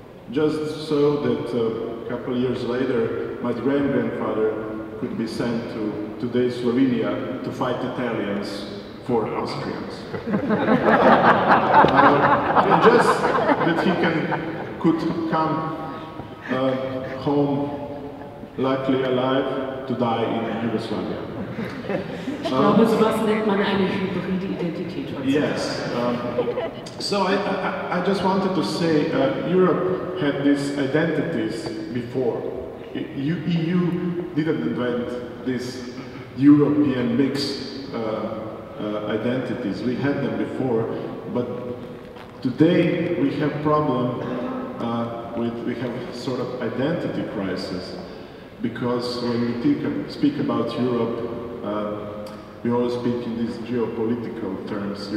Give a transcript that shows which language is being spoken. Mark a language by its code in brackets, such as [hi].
[en] Just so that a couple of years later, my great-grandfather could be sent to today's Slovenia to fight Italians for Austrians. And just that he could come home, luckily alive, to die in Yugoslavia. [de] Ich glaube, sowas nennt man eine hybride Identität. [en] Yes. So I just wanted to say Europe had these identities before. EU didn't invent these European mixed identities. We had them before, but today we have problem we have sort of identity crisis, because when we speak about Europe, we always speak in these geopolitical terms.